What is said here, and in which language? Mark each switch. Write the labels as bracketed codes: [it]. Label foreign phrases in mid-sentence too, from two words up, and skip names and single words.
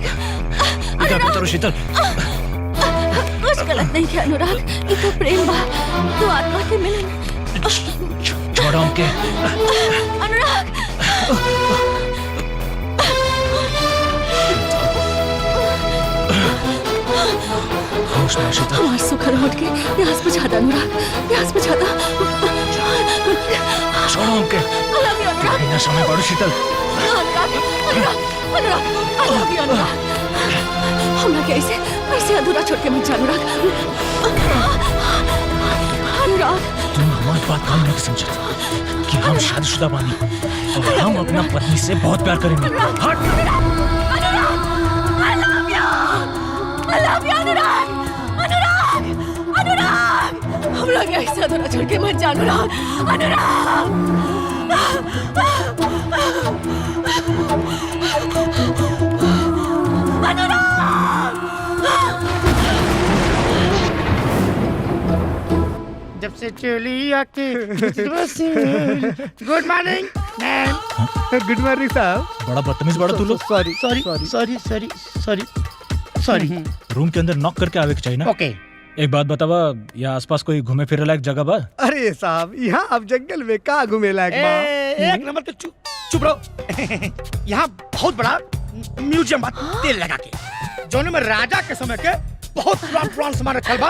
[bho] इधर उतरो शीतल। कुछ गलत नहीं किया अनुराग, ये तो प्रेम बा, तो आत्मा के मिलन। छोड़ो उनके। अनुराग। होश में शीतल। हमारे सुखर होट के प्यास बुझा दे अनुराग, प्यास बुझा दे। छोड़ो उनके। [en] I love you, [bho] अनुराग। नशा में पड़ो शीतल। अनुराग, अनुराग, अनुराग, [en] I love you, [bho] अनुराग। हमरा के ऐसे अधूरा छोड़ के मत जा अनुराग। अनुराग। तुम हमारी बात काम नहीं समझते कि हम शादीशुदा बानी और हम अपना पत्नी से बहुत प्यार करेंगे। हट। [en] I love you, [bho] अनुराग। अनुराग, अनुराग, हमरा के ऐसे अधूरा छोड़ के मत जा अनुराग। जब से चली आके [en] good morning ma'am. good morning साहब। [bho] बड़ा बदतमीज बड़ा तू लोग। सॉरी [en] sorry sorry sorry sorry sorry. [bho] रूम के अंदर नॉक करके आवे के चाहिए ना। ओके। एक बात बतावा, यहाँ आसपास कोई घूमे फिरे लायक जगह बा? अरे साहब यहाँ आप जंगल में का घूमे लायक बा? एक नंबर के चुप रहो। यहाँ बहुत बड़ा म्यूजियम बा तेल लगा के, जोन में राजा के समय के बहुत पुरान सामान रखल बा।